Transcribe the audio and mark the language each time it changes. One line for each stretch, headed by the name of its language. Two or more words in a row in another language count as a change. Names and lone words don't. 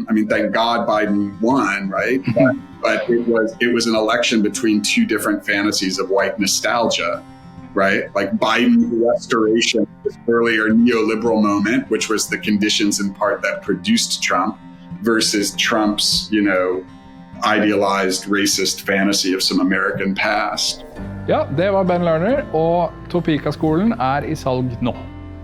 English: I mean, thank God Biden won, right? But it was an election between two different fantasies of white nostalgia. Right? Like Biden's restoration, this earlier neoliberal moment, which was the conditions in part that produced Trump, versus Trump's, idealized racist fantasy of some American past.
Norwegian: Ja, det var Ben Lerner, og Topeka-skolen i salg nå.